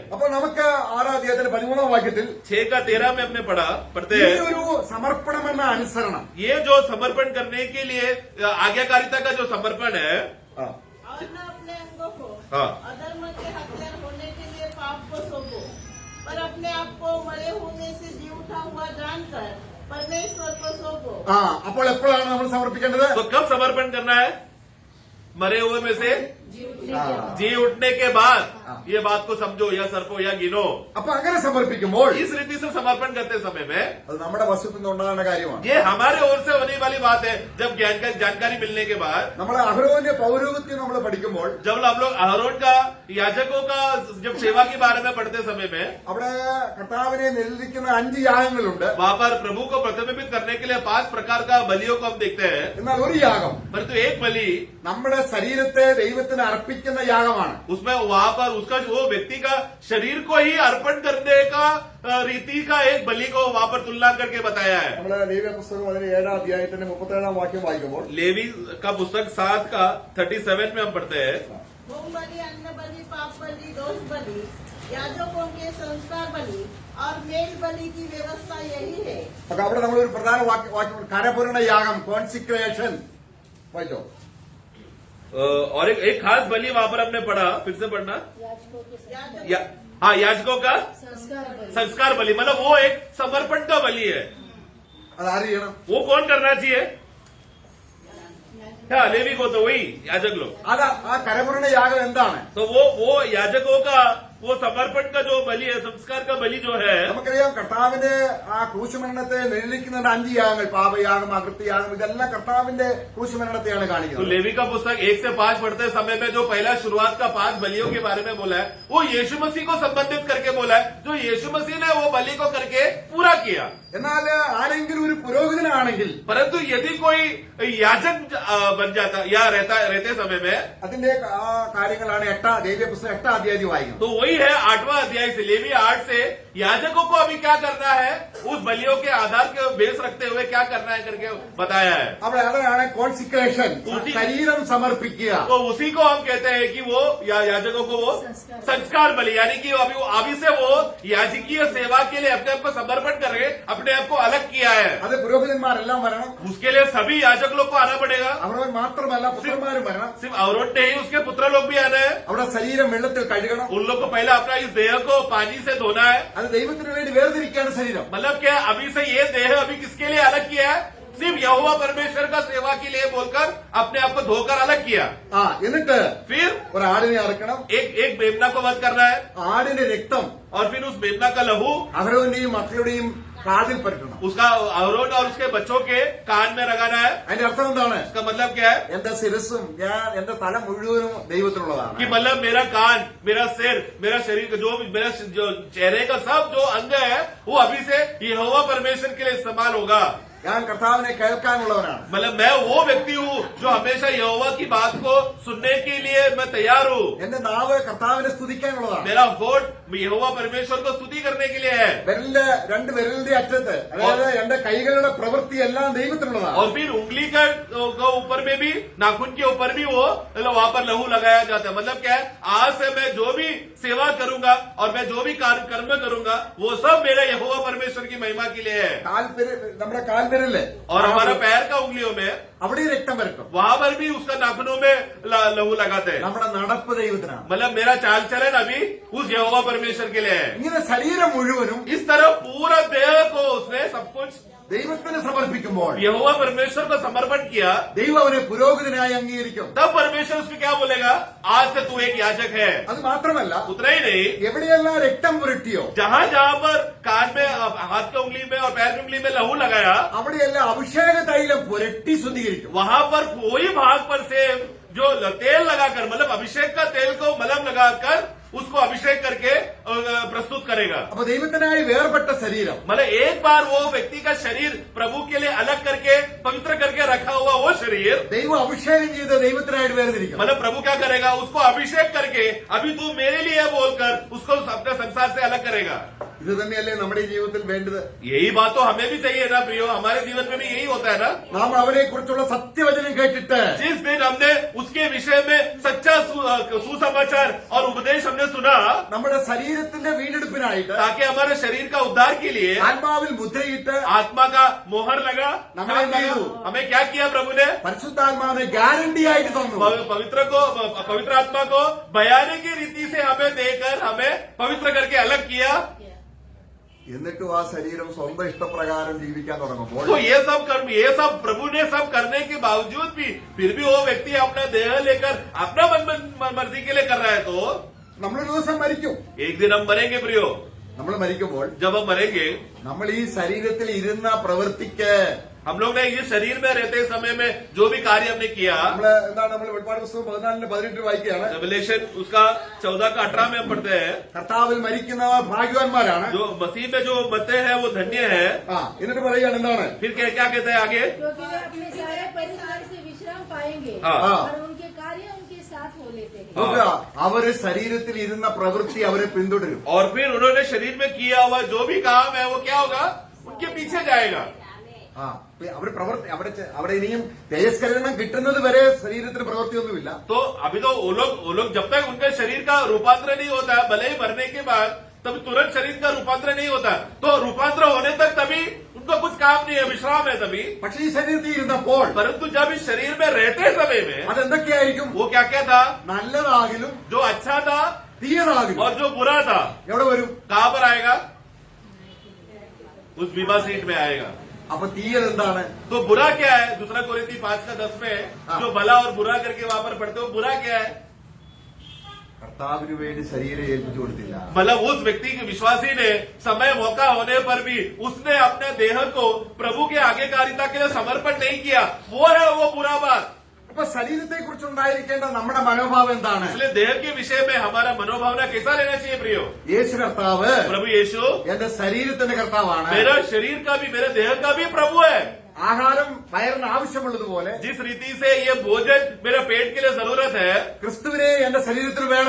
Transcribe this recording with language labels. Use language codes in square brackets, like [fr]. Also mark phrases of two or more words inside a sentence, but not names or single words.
[ml] അപ്പൊ നമുക്ക് 6 അധ്യായത്തിന്റെ 13 വാക്യത്തിൽ [hi] 6:13 में हमने पढ़ते [ml] ഈ [hi] हैं, [ml] ഒരു സമർപ്പണമെന്ന അനുസരണം [hi] ये जो समर्पण करने के लिए आज्ञाकारिता का जो समर्पण है, ആ, और न अपने अंगों को हाँ। अधर्म के हथियार होने के लिए पाप को सौंपो, पर अपने आप को मरे होने से जी उठा हुआ जानकर परमेश्वर को सौंपो। [ml] ആ അപ്പോൾ എപ്പോഴാണ് നമ്മൾ സമർപ്പിക്കേണ്ടത്? [hi] तो कब समर्पण करना है? मरे हुए में से ആ, जी उठने के बाद। हाँ। ये बात को समझो या सर्पो या गिनो। [ml] അപ്പൊ അങ്ങനെ സമർപ്പിക്കുമ്പോൾ [hi] इस रीति से समर्पण करते समय में [ml] അത് നമ്മുടെ വശത്തു നിന്നുണ്ടാകുന്ന കാര്യമാണ്. [hi] ये हमारे ओर से होने वाली बात है। जब जानकारी मिलने के बाद, [ml] നമ്മൾ അഹരോന്റെ പൗരോഹിത്യം നമ്മൾ പഠിക്കുമ്പോൾ [hi] जब हम लोग अहरोन का, याजकों का जब सेवा के बारे में पढ़ते समय में, [ml] അവിടെ കർത്താവിനെ നിലനിൽക്കുന്ന 5 യാഗങ്ങളുണ്ട്. [hi] वहाँ पर प्रभु को प्रतिबिंबित करने के लिए 5 प्रकार का बलियों को हम देखते हैं। [ml] എന്നാൽ ഒരു യാഗം [hi] परंतु एक बलि, [ml] നമ്മുടെ ശരീരത്തെ ദൈവത്തിന് അർപ്പിക്കുന്ന യാഗമാണ്. [hi] उसमें वहाँ पर उसका वो व्यक्ति का शरीर को ही अर्पण करने का रीति का एक बलि को वहाँ पर तुलना करके बताया है। [ml] നമ്മള് ലേവ്യ പുസ്തകം അതിന് 7 അധ്യായത്തിന്റെ 37 വാക്യം വായിക്കുമ്പോൾ [hi] लेवी का पुस्तक 7 का 37 में हम पढ़ते हैं, होम बलि, अन्न बलि, पाप बलि, दोष बलि, याजकों के संस्कार बलि और मेल बलि की व्यवस्था यही है। [ml] അപ്പൊ അവിടെ നമ്മളൊരു പ്രധാന വാക്യം കരപൂരണ യാഗം, കോൺസിക്രേഷൻ വായിച്ചോ. [hi] और एक खास बलि वहाँ पर हमने पढ़ा, फिर से पढ़ना। याजकों के याजक हाँ, याजकों का संस्कार बलि। संस्कार बलि, मतलब वो एक समर्पण का बलि है। [ml] അത് ആര് ചെയ്യണം? [hi] वो कौन करना चाहिए? हाँ, लेवी को तो वही याजक लोग। [ml] അത് ആ കരപൂരണ യാഗം എന്താണ്? [hi] तो वो याजकों का वो समर्पण का जो बलि है, संस्कार का बलि जो है, [ml] നമുക്കറിയാം കർത്താവിന്റെ ആ ക്രൂശുമരണത്തെ നിഴലിക്കുന്ന 5 യാഗങ്ങൾ, പാപയാഗം, അകൃത്യയാഗം, ഇതെല്ലാം കർത്താവിന്റെ ക്രൂശുമരണത്തെയാണ് [hi] तो [ml] കാണിക്കുന്നത്. [hi] लेवी का पुस्तक 1 से 5 पढ़ते समय में जो पहला शुरुआत का 5 बलियों के बारे में बोला है, वो यीशु मसीह को संबंधित करके बोला है, जो यीशु मसीह ने वो बलि को करके पूरा किया। [ml] എന്നാൽ ആരെങ്കിലും ഒരു പുരോഹിതനാണെങ്കിൽ [hi] परंतु यदि कोई याजक बन जाता या रहते समय में, [ml] അതിന്റെ ആ കാര്യങ്ങളാണ് ലേവ്യ പുസ്തകം 8 അധ്യായം വായിക്കുന്നത്. [hi] तो वही है 8वां अध्याय से, लेवी 8 से याजकों को अभी क्या करना है, उस बलियों के आधार के बेस रखते हुए क्या करना है करके बताया है। [ml] അവിടെ അതാണ് കോൺസിക്രേഷൻ, [hi] उसी- [ml] ശരീരം സമർപ്പിക്കുക. [hi] तो उसी को हम कहते हैं कि वो याजकों को वो संस्कार बलि, यानी कि अभी से वो याजकीय सेवा के लिए अपने आप को समर्पण करके अपने आप को अलग किया है। [ml] അത് പുരോഹിതന്മാരെല്ലാം വരണം. [hi] उसके लिए सभी याजक लोग को आना पड़ेगा। [ml] അവർ മാത്രമല്ല പുത്രന്മാരും വരണം. [hi] सिर्फ अवरोध नहीं, उसके पुत्र लोग भी आना है। [ml] അവിടെ ശരീരം വെള്ളത്തിൽ കഴുകണം. [hi] उन लोग को पहले अपना इस देह को पानी से धोना है। [ml] അത് ദൈവത്തിന് വേണ്ടി വേർതിരിക്കുകയാണ് ശരീരം. [hi] मतलब क्या, अभी से ये देह अभी किसके लिए अलग किया है? सिर्फ यहोवा परमेश्वर का सेवा के लिए बोलकर अपने आप को धोकर अलग किया। [ml] ആ എന്നിട്ട് [hi] फिर [ml] ഒരു ആടിനെ അറക്കണം. [hi] एक मेमना को वध करना है [ml] ആടിന്റെ രക്തം [hi] और फिर उस मेमना का लहू [ml] അഹരോന്റെയും മക്കളുടെയും കാതിൽ പരട്ടണം. [hi] उसका अहरोन और उसके बच्चों के कान में लगाना है। [ml] അതിന്റെ അർത്ഥം എന്താണ്? [hi] इसका मतलब क्या है [ml] എന്റെ ശിരസും എന്റെ തല മുഴുവനും ദൈവത്തിനുള്ളതാണ്. [hi] कि मतलब मेरा कान, मेरा सिर, मेरा शरीर का जो चेहरे का सब जो अंग है वो अभी से यहोवा परमेश्वर के लिए इस्तेमाल होगा। [ml] ഞാൻ കർത്താവിനെ കേൾക്കാനുള്ളവനാണ്. [hi] मतलब मैं वो व्यक्ति हूँ जो हमेशा यहोवा की बात को सुनने के लिए मैं तैयार हूँ। [ml] എന്റെ നാവ് കർത്താവിനെ സ്തുതിക്കാനുള്ളതാണ്. [hi] मेरा होठ यहोवा परमेश्वर को स्तुति करने के लिए है। [ml] രണ്ട് വിരലിന്റെ അറ്റത്ത് അതായത് എന്റെ കൈകളുടെ പ്രവൃത്തി എല്ലാം ദൈവത്തിനുള്ളതാണ്. [hi] और फिर उंगली का ऊपर में भी, नाखून के ऊपर भी वो वहां पर लहू लगाया जाता है। मतलब क्या है, आज से मैं जो भी सेवा करूंगा और मैं जो भी कर्म करूंगा वो सब मेरे यहोवा परमेश्वर की महिमा के लिए है। [ml] നമ്മുടെ കാൽവിരല് [hi] और हमारा पैर का उंगलियों में [ml] അവിടെ രക്തം വരട്ടും. [hi] वहां पर भी उसका नाखूनों में लहू लगाते हैं। [ml] നമ്മുടെ നടപ്പ് ദൈവത്തിനാണ്. [hi] मतलब मेरा चाल चलन अभी उस यहोवा परमेश्वर के लिए है। [ml] ഇങ്ങനെ ശരീരം മുഴുവനും [hi] इस तरह पूरा देह को उसने सब कुछ [ml] ദൈവത്തിന് സമർപ്പിക്കുമ്പോൾ [hi] यहोवा परमेश्वर को समर्पण किया। [ml] ദൈവം അവനെ പുരോഹിതനായി അംഗീകരിക്കും. [hi] तब परमेश्वर उसको क्या बोलेगा, आज से तू एक याजक है। [ml] അത് മാത്രമല്ല [hi] उतना ही नहीं, [ml] എവിടെയെല്ലാം രക്തം പുരട്ടിയോ [hi] जहां जहां पर कान में, हाथ की उंगली में और पैर की उंगली में लहू लगाया, [ml] അവിടെയെല്ലാം അഭിഷേക തൈലം പുരട്ടി ശുദ്ധീകരിക്കും. [hi] वहां पर कोई भाग पर से जो तेल लगाकर, मतलब अभिषेक का तेल को मलम लगाकर उसको अभिषेक करके प्रस्तुत करेगा। [ml] അപ്പൊ ദൈവത്തിനായി വേർപെട്ട ശരീരം [hi] मतलब एक बार वो व्यक्ति का शरीर प्रभु के लिए अलग करके पवित्र करके रखा हुआ वो शरीर, [ml] ദൈവം അഭിഷേകം ചെയ്ത് ദൈവത്തിനായിട്ട് വേർതിരിക്കും. [hi] मतलब प्रभु क्या करेगा, उसको अभिषेक करके अभी तू मेरे लिए है बोलकर उसको अपने संसार से अलग करेगा। [ml] ഇത് തന്നെയല്ലേ നമ്മുടെ ഈ ജീവിതത്തിൽ വേണ്ടത്? [hi] यही बात तो हमें भी चाहिए ना प्रियो, हमारे जीवन में भी यही होता है ना। [ml] നാം അവരെ കുറിച്ചുള്ള സത്യവചനം കേട്ടിട്ട് [hi] जिस दिन हमने उसके विषय में सच्चा सुसमाचार और उपदेश हमने सुना, [ml] നമ്മുടെ ശരീരത്തിന്റെ വീണ്ടെടുപ്പിനായിട്ട് [hi] ताकि हमारे शरीर का उद्धार के लिए [ml] ആത്മാവിൽ മുദ്രയിട്ട് [hi] आत्मा का मोहर लगा, हमें क्या किया प्रभु ने, [ml] പരിശുദ്ധാത്മാവിനെ ഗ്യാരണ്ടി ആയിട്ട് തന്നു. [hi] पवित्र आत्मा को बयाने की रीति से हमें देकर हमें पवित्र करके अलग किया। [ml] എന്നിട്ടും ആ ശരീരം സ്വന്തം ഇഷ്ടപ്രകാരം ജീവിക്കാൻ തുടങ്ങുമ്പോൾ [hi] तो ये सब प्रभु ने सब करने के बावजूद भी फिर भी वो व्यक्ति अपना देह लेकर अपना मर्जी के लिए कर रहा है, तो [ml] നമ്മളൊരു ദിവസം മരിക്കും. [hi] एक दिन हम मरेंगे प्रियो। [ml] നമ്മൾ മരിക്കുമ്പോൾ [hi] जब हम मरेंगे, [ml] നമ്മൾ ഈ ശരീരത്തിൽ ഇരുന്ന പ്രവൃത്തിക്ക് [hi] हम लोग ने ये शरीर में रहते समय में जो भी कार्य हमने किया, [ml] നമ്മൾ വെളിപ്പാട് പുസ്തകം 14:18 വായിക്കുകയാണ്. [hi] रेवलेशन उसका 14-18 में हम पढ़ते हैं, [ml] കർത്താവിൽ മരിക്കുന്നവർ ഭാഗ്യവാന്മാരാണ്. [hi] जो मसीह में जो मरते हैं वो धन्य है। [ml] എന്നിട്ട് പറയുകയാണ് എന്താണ്? [hi] फिर क्या कहते हैं आगे, क्योंकि वे अपने सारे परिवार से विश्राम पाएंगे हाँ। और उनके कार्य उनके साथ हो लेते हैं। [ml] നോക്കുക, അവര് ശരീരത്തിൽ ഇരുന്ന പ്രവൃത്തി അവരെ പിന്തുടരും. [hi] और फिर उन्होंने शरीर में किया हुआ जो भी काम है वो क्या होगा, उनके पीछे जाएगा। [ml] അവിടെ ഇനിയും തേജസ്കരണം കിട്ടുന്നത് വരെ ശരീരത്തിന് പ്രവൃത്തിയൊന്നുമില്ല. [hi] तो अभी तो वो लोग जब तक उनके शरीर का रूपांतर नहीं होता, भले ही मरने के बाद तभी तुरंत शरीर का रूपांतर नहीं होता, तो रूपांतर होने तक तभी उनको कुछ काम नहीं है, विश्राम है तभी। [ml] പക്ഷെ ഈ ശരീരത്തിൽ ഇരുന്നപ്പോൾ [hi] परंतु जब इस शरीर में रहते समय में [ml] അതെന്തൊക്കെയായിരിക്കും? [hi] वो क्या क्या था, [ml] നല്ലതാകിലും [hi] जो अच्छा था [ml] തീയതാകിലും [hi] और जो बुरा था, [ml] എവിടെ വരും? [hi] कहां पर आएगा, उस [en] bema seat [hi] में आएगा। [ml] അപ്പൊ തീയത് എന്താണ്? [hi] तो बुरा क्या है, दूसरा कोरिन्थी 5:10 में जो भला और बुरा करके वहां पर पढ़ते हो, बुरा क्या है, [ml] കർത്താവിന് വേണ്ടി ശരീരം ഏൽപ്പിച്ചു കൊടുത്തില്ല. [hi] मतलब उस व्यक्ति के विश्वासी ने समय मौका होने पर भी उसने अपने देह को प्रभु के आज्ञाकारिता के लिए समर्पण नहीं किया, वो है वो बुरा बात। [ml] അപ്പൊ ശരീരത്തെ കുറിച്ചുണ്ടായിരിക്കേണ്ട നമ്മുടെ മനോഭാവം എന്താണ്? [hi] इसलिए देह के विषय में हमारा मनोभावना कैसा लेना चाहिए प्रियो, [ml] യേശു കർത്താവ് [hi] प्रभु यीशु [ml] എന്റെ ശരീരത്തിന്റെ കർത്താവാണ്. [hi] मेरा शरीर का भी, मेरे देह का भी प्रभु है। [ml] ആഹാരം വയറിന് ആവശ്യമുള്ളതുപോലെ [hi] जिस रीति से ये भोजन मेरे पेट के लिए जरूरत है, [ml] ക്രിസ്തുവിനെ എന്റെ ശരീരത്തിൽ വേണം.